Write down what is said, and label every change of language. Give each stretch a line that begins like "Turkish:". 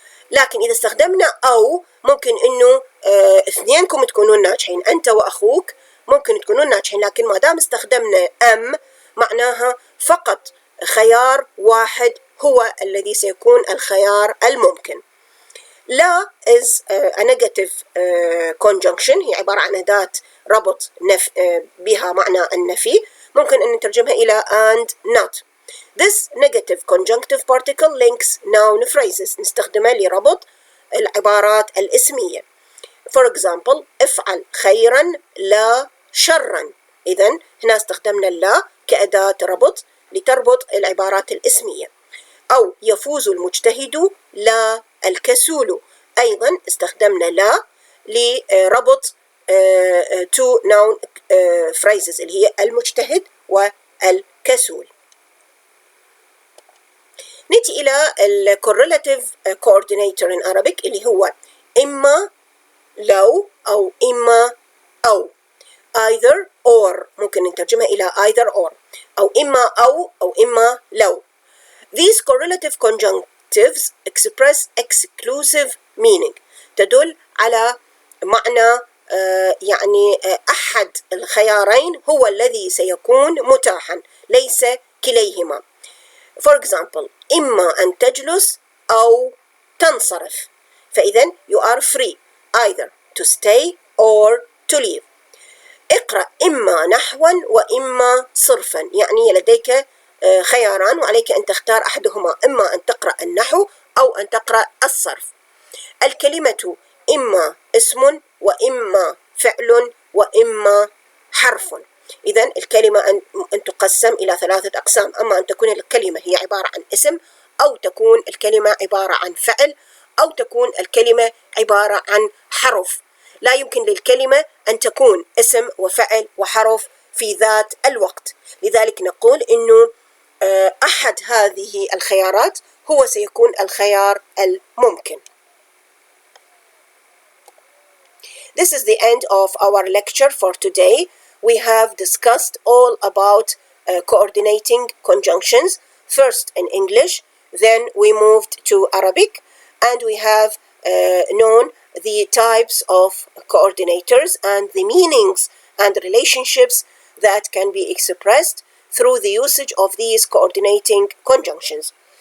Arabic: لكن إذا استخدمنا أو ممكن إنه اثنينكم تكونون ناجحين، أنت وأخوك ممكن تكونون ناجحين، لكن ما دام استخدمنا أم معناها فقط خيار واحد هو الذي سيكون الخيار الممكن. لا
English: is a negative conjunction،
Arabic: هي عبارة عن أداة ربط بها معنى النفي، ممكن أن نترجمها إلى
English: and not. This negative conjunctive particle links noun phrases،
Arabic: نستخدمها لربط العبارات الاسمية.
English: For example
Arabic: افعل خيرا لا شرا، إذن هنا استخدمنا لا كأداة ربط لتربط العبارات الاسمية. أو يفوز المجتهد لا الكسول، أيضا استخدمنا لا لربط
English: two noun phrases
Arabic: اللي هي المجتهد والكسول. نأتي إلى ال
English: correlative coordinator in Arabic
Arabic: اللي هو إما لو أو إما أو
English: either or،
Arabic: ممكن نترجمها إلى either or أو إما أو إما لو.
English: These correlative conjunctives express exclusive meaning،
Arabic: تدل على معنى يعني أحد الخيارين هو الذي سيكون متاحا، ليس كليهما.
English: For example
Arabic: إما أن تجلس أو تنصرف، فإذن
English: you are free either to stay or to leave.
Arabic: اقرأ إما نحوا وإما صرفا، يعني لديك خياران وعليك أن تختار أحدهما، إما أن تقرأ النحو أو أن تقرأ الصرف. الكلمة إما اسم وإما فعل وإما حرف، إذن الكلمة أن تقسم إلى ثلاثة أقسام، أما أن تكون الكلمة هي عبارة عن اسم، أو تكون الكلمة عبارة عن فعل، أو تكون الكلمة عبارة عن حرف. لا يمكن للكلمة أن تكون اسم وفعل وحرف في ذات الوقت، لذلك نقول إنه أحد هذه الخيارات هو سيكون الخيار الممكن.
English: This is the end of our lecture for today. We have discussed all about coordinating conjunctions, first in English, then we moved to Arabic, and we have known the types of coordinators and the meanings and relationships that can be expressed through the usage of these coordinating conjunctions.